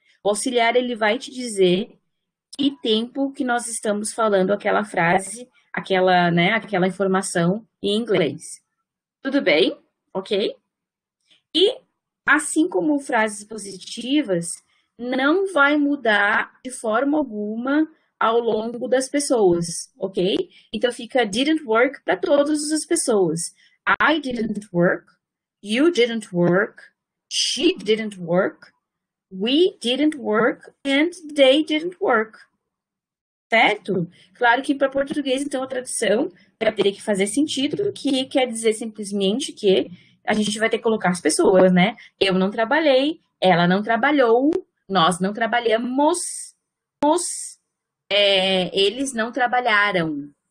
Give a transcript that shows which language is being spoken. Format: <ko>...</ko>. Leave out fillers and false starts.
<pt>O auxiliar, ele vai te dizer que tempo que nós estamos falando aquela frase, aquela informação em inglês. Tudo bem? Ok? E, assim como frases positivas, não vai mudar de forma alguma ao longo das pessoas, ok? Então, fica</pt> <en>didn't work</en> <pt>para todas as pessoas.</pt> <en>I didn't work. You didn't work, she didn't work, we didn't work, and they didn't work.</en> <pt>Certo? Claro que para português, então, a tradução vai ter que fazer sentido, que quer dizer simplesmente que a gente vai ter que colocar as pessoas, né? Eu não trabalhei, ela não trabalhou, nós não trabalhamos, eles não trabalharam.</pt>